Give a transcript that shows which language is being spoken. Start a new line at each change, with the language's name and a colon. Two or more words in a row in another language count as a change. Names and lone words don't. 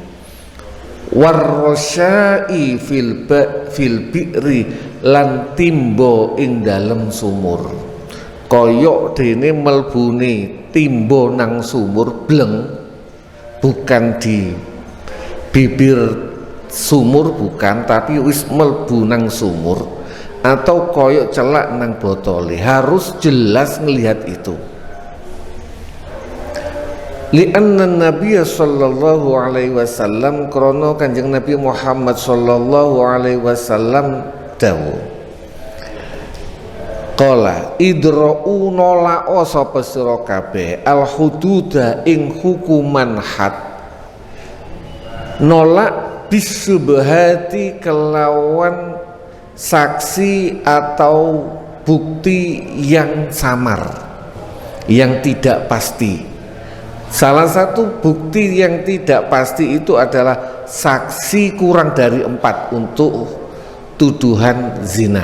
Arabic: Warrosyai fil bi'ri,
Javanese: lan timbo ing dalem sumur, koyok dene melbune timbo nang sumur bleng,
Indonesian: bukan di bibir sumur bukan, tapi
Javanese: wis melbu nang sumur, atau koyok celak nang botole,
Indonesian: harus jelas ngelihat itu.
Arabic: Li'anna Nabiya sallallahu alaihi wasallam,
Javanese: krono Kanjeng Nabi Muhammad
Arabic: sallallahu alaihi wasallam
Javanese: dawuh,
Arabic: qala idra'u
Javanese: nola'o sapa sira kabeh
Arabic: al hududa
Javanese: ing hukuman had, nolak bisubhati kelawan
Indonesian: saksi atau bukti yang samar, yang tidak pasti. Salah satu bukti yang tidak pasti itu adalah saksi kurang dari 4 untuk tuduhan zina.